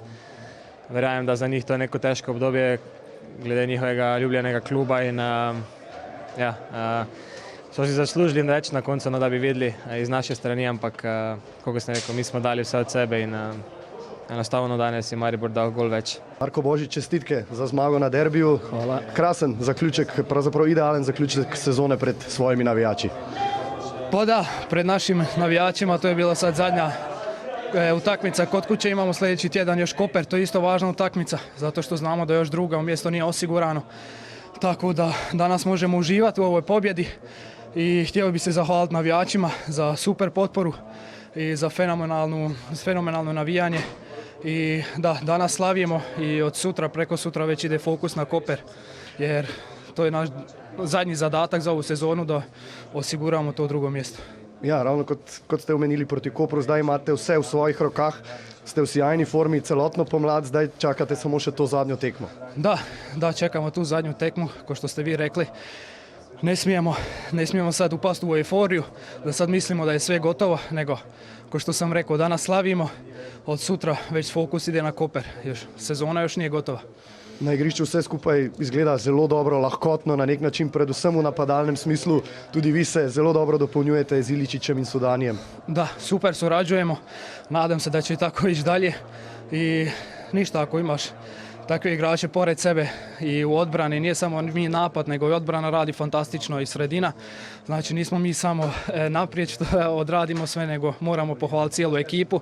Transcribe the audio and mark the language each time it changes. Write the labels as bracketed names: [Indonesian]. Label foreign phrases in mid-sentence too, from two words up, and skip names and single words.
[Slovenian] Verjamem, da za njih to je neko težko obdobje glede njihovega ljubljenega kluba in ja, so si zaslužili več na koncu, da bi videli iz naše strani, ampak kako sem rekel, mi smo dali vse od sebe in enostavno danes je Maribor dal gol več. Marko Božič, čestitke za zmago na derbiju. Hvala. Krasen zaključek, pravzaprav idealen zaključek sezone pred svojimi navijači. [Croatian] Pa da, pred našim navijačima, to je bila sad zadnja utakmica kod kuće, imamo sljedeći tjedan još Koper, to je isto važna utakmica, zato što znamo da još drugo mjesto nije osigurano. Tako da danas možemo uživati u ovoj pobjedi i htio bi se zahvaliti navijačima za super potporu i za fenomenalno navijanje. I da, danas slavimo i od sutra, preko sutra već ide fokus na Koper, jer to je naš zadnji zadatak za ovu sezonu da osiguramo to drugo mjesto. [Slovenian] Ja, ravno kot ste omenili proti Kopru, zdaj imate vse v svojih rokah, ste v sjajni formi celotno pomlad, zdaj čakate samo še to zadnjo tekmo. [Croatian] Da, čekamo tu zadnju tekmu, ko što ste vi rekli. Ne smijemo sad upasti u euforiju, da sad mislimo da je sve gotovo, nego, ko što sam rekao, danas slavimo, od sutra već fokus ide na Koper, sezona još nije gotova. [Slovenian] Na igrišču vse skupaj izgleda zelo dobro, lahkotno na nek način, predvsem v napadalnem smislu. Tudi vi se zelo dobro dopolnjujete z Iličićem in Sudanijem. [Croatian] Da, super surađujemo. Nadam se da će tako ići dalje. I ništa, ako imaš takve igrače pored sebe i u odbrani, nije samo mi napad, nego i odbrana radi fantastično i sredina. Znači nismo mi samo naprijed što odradimo sve, nego moramo pohvaliti cijelu ekipu.